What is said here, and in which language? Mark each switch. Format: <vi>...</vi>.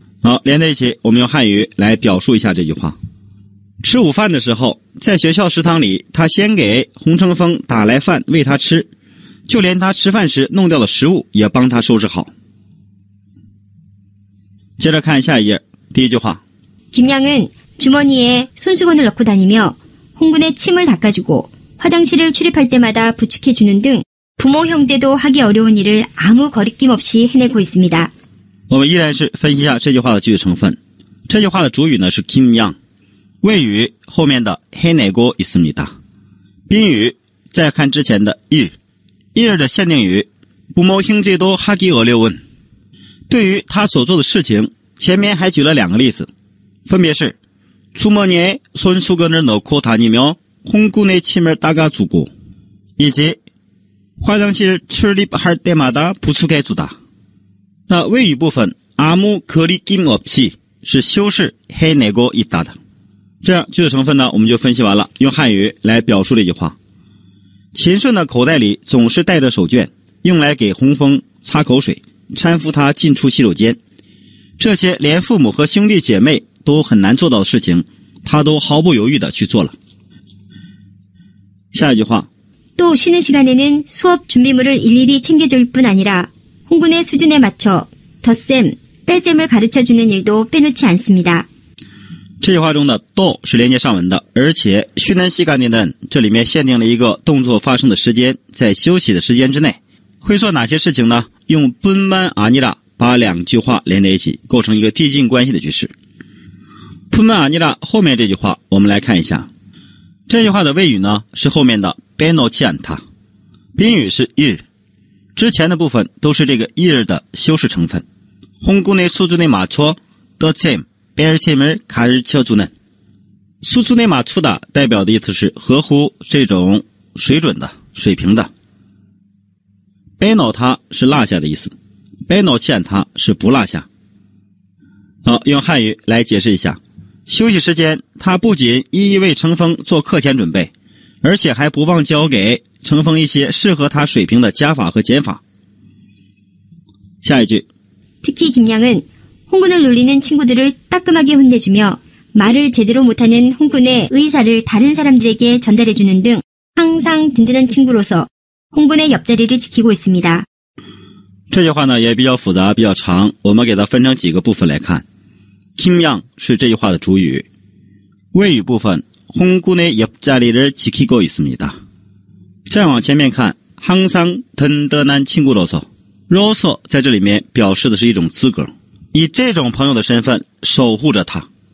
<zh>好，连在一起我们用汉语来表述一下这句话。吃午饭的时候，在学校食堂里，他先给洪成峰打来饭喂他吃，就连他吃饭时弄掉的食物也帮他收拾好。接着看下一页，第一句话。</zh> <ko>김양은 주머니에 손수건을 넣고 다니며 홍군의 침을 닦아주고 화장실을 출입할 때마다 부축해주는 등 부모 형제도 하기 어려운 일을 아무 거리낌 없이 해내고 있습니다.</ko> <zh>我们依然是分析一下这句话的句子成分。这句话的主语呢是 김양， 谓语后面的</zh> <ko>해내고 있습니다。</ko> <zh>宾语再看之前的 일的限定语</zh> <ko>부모 형제도 하기 어려운，</ko> <zh>对于他所做的事情，前面还举了2个例子，分别是</zh> <ko>주머니에 손수건을 넣고 다니며 홍군의 침을 닦아주고，</ko> <zh>以及</zh> <ko>화장실 출입할 때마다 부축해주다。</ko> <zh>那谓语部分</zh> <ko>아무 거리낌 없이</ko> <zh>是修饰</zh> <ko>해내고 있다</ko> <zh>的。这样句子成分呢我们就分析完了，用汉语来表述这句话。秦顺的口袋里总是带着手绢，用来给洪峰擦口水，搀扶他进出洗手间。这些连父母和兄弟姐妹都很难做到的事情，他都毫不犹豫地去做了。下一句话。</zh> <ko>또 쉬는 시간에는 수업 준비물을 일일이 챙겨줄 뿐 아니라 홍군의 수준에 맞춰 덧셈, 뺄셈을 가르쳐주는 일도 빼놓지 않습니다.</ko> <zh>这句话中的또是连接上文的，而且</zh> <ko>쉬는 시간에는</ko> <zh>这里面限定了一个动作发生的时间，在休息的时间之内会做哪些事情呢？用</zh> <ko>뿐만 아니라</ko> <zh>把2句话连在一起，构成一个递进关系的句式。</zh> <ko>뿐만 아니라</ko> <zh>后面这句话我们来看一下，这句话的谓语呢是后面的</zh> <ko>빼놓지 않다，</ko> <zh>宾语是 일， 之前的部分都是这个 일的修饰成分。</zh> <ko>홍군의 수준에 맞춰 덧셈, 뺄셈을 가르쳐주는， 수준에 맞추다</ko> <zh>代表的意思是合乎这种水准的水平的。 빼놓다是落下的意思，</zh> <ko>빼놓지 않다</ko> <zh>是不落下。好，用汉语来解释一下。休息时间，他不仅一一为程峰做课前准备，而且还不忘教给程峰一些适合他水平的加法和减法。下一句。</zh> <ko>특히 김양은 홍군을 놀리는 친구들을 따끔하게 혼내주며 말을 제대로 못하는 홍군의 의사를 다른 사람들에게 전달해주는 등 항상 든든한 친구로서 홍군의 옆자리를 지키고 있습니다.</ko> <zh>这句话呢也比较复杂比较长，我们给它分成几个部分来看。 김양 是这句话的主语，谓语部分</zh> <ko>홍군의 옆자리를 지키고 있습니다。</ko> <zh>再往前面看</zh> <ko>항상 든든한 친구로서</ko> <zh>，roso 在这里面表示的是一种资格，以这种朋友的身份守护着他。</zh>